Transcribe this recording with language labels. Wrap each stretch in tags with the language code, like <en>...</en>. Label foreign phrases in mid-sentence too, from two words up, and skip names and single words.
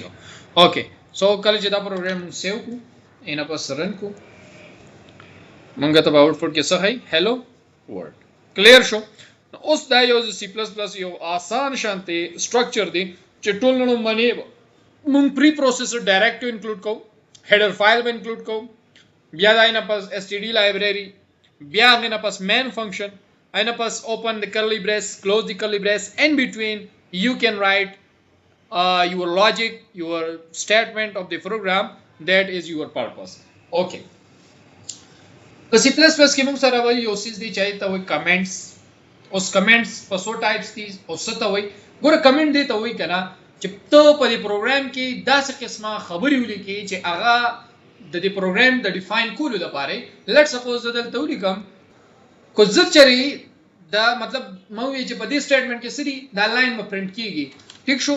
<ps>اوکې سو کله چې دا پروګرام سیو کو ان پس رن کو موږ ته آوټپوټ کې څه هي</ps> <en>Hello World</en> <ps>کلیر شو. اوس دا یو سی پلس پلس یو آسان شانتي سټرکچر دی چې ټول نو باندې موږ</ps> <en>pre processor directive include</en> <ps>کو</ps> <en>header file</en> <ps>به انکلود کو بیا دا نه پس</ps> <en>std library</en> <ps>بیا نه پس</ps> <en>main function</en> <ps>نه پس</ps> <en>open the curly brace close the curly brace in between you can write your logic your statement of the program that is your purpose.</en> <ps>Okay په c++ کې موږ سره وایي یو څه دی چې ته وایي comments اوس comments په څو types دي او څه ته وایي ګوره comment دی ته وایي کنه چې ته په دې پروګرام کې داسې قسمه خبرې ولیکي چې هغه د دې پروګرام د ډیفاین کولو لپاره</ps> <en>let's suppose</en> <ps>دلته ولیکم کو ځکه دا مطلب مو یې چې په دې سټیټمنټ کې سړي دا لاین به پرینټ کیږي ٹھیک شو</ps>